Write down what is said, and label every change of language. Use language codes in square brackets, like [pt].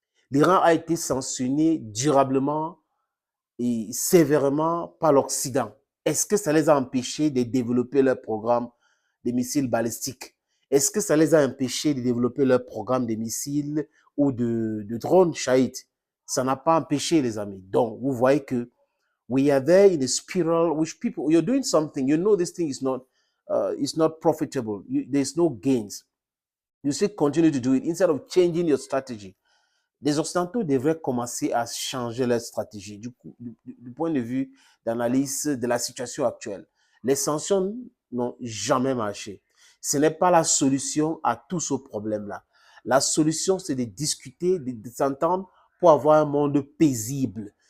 [fr] L'Iran a été sanctionné durablement et sévèrement par l'Occident. Est-ce que ça les a empêchés de développer leur programme de missiles balistiques? Est-ce que ça les a empêchés de développer leur programme de missiles ou de drones Shahid? Ça n'a pas empêché, les amis. Donc, vous voyez que [en] we are there in a spiral which people, you're doing something, you know this thing is not profitable. There's no gains. You still continue to do it instead of changing your strategy. [fr] Les Occidentaux devraient commencer à changer leur stratégie du point de vue d'analyse de la situation actuelle. Les sanctions n'ont jamais marché. Ce n'est pas la solution à tout ce problème-là. La solution, c'est de discuter, de s'entendre pour avoir un monde paisible.